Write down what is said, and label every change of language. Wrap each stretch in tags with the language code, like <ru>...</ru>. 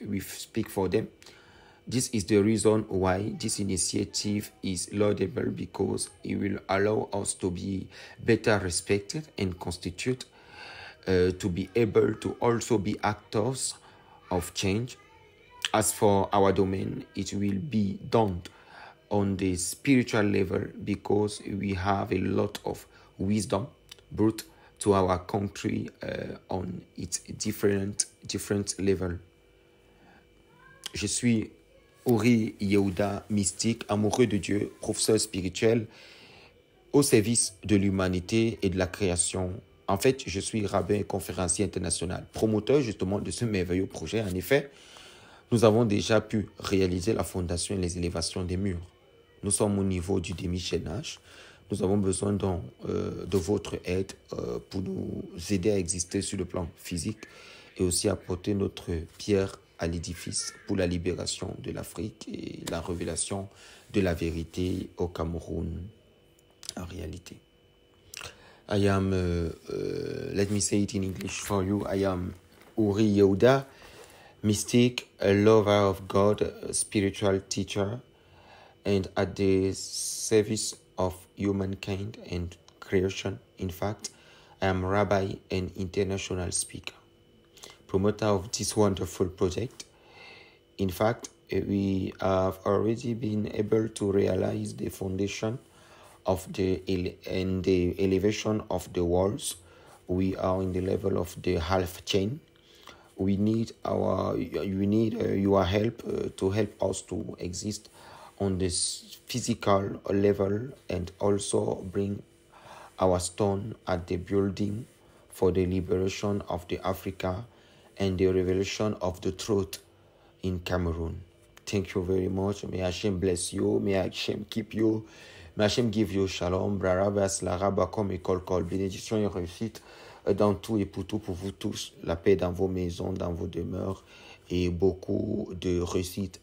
<en>We speak for them. This is the reason why this initiative is laudable, because it will allow us to be better respected and constitute to be able to also be actors of change. As for our domain, it will be done on the spiritual level because we have a lot of wisdom brought to our country on its different level.</en> <fr>Je suis Uri Yehuda, mystique, amoureux de Dieu, professeur spirituel, au service de l'humanité et de la création. En fait, je suis rabbin et conférencier international, promoteur justement de ce merveilleux projet. En effet, nous avons déjà pu réaliser la fondation et les élévations des murs. Nous sommes au niveau du demi-chaînage. Nous avons besoin de votre aide pour nous aider à exister sur le plan physique et aussi apporter notre pierre à l'édifice pour la libération de l'Afrique et la révélation de la vérité au Cameroun en réalité.</fr> <en>I am, let me say it in English for you, I am Uri Yehuda, mystic, a lover of God, a spiritual teacher, and at the service of humankind and creation. In fact, I am a rabbi and international speaker, promoter of this wonderful project. In fact, we have already been able to realize the foundation of the elevation of the walls. We are in the level of the half chain. We need your help to help us to exist on this physical level and also bring our stone at the building for the liberation of the Africa and the revelation of the truth in Cameroon. Thank you very much. May Hashem bless you. May Hashem keep you. May Hashem give you shalom. Brarabas, laraba, comme école, col.</en> <fr>Bénédiction et réussite dans tout et pour tout pour vous tous. La paix dans vos maisons, dans vos demeures et beaucoup de réussite.</fr>